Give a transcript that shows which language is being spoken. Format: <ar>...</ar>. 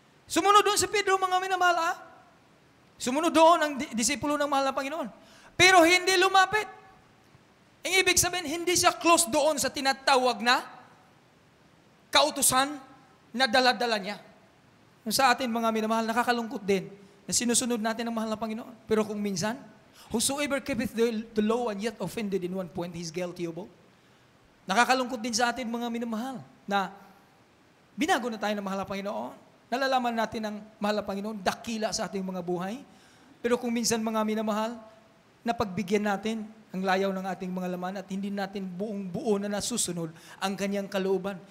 <tl>Sumunod doon si Pedro, mga minamahal, Sumunod doon ang disipulo ng mahal na Panginoon. Pero hindi lumapit. Ang ibig sabihin, hindi siya close doon sa tinatawag na kautusan na dala-dala niya. Sa atin, mga minamahal, nakakalungkot din na sinusunod natin ang mahal na Panginoon. Pero kung minsan,</tl> <en>whosoever keepeth the law and yet offended in one point, he's guilty of all.</en> <tl>Nakakalungkot din sa atin, mga minamahal, na binago na tayo ng mahal na Panginoon. Nalalaman natin ang mahal na Panginoon, dakila sa ating mga buhay. Pero kung minsan, mga minamahal, napagbigyan natin ang layaw ng ating mga laman at hindi natin buong-buo na nasusunod ang kanyang kalooban.</tl>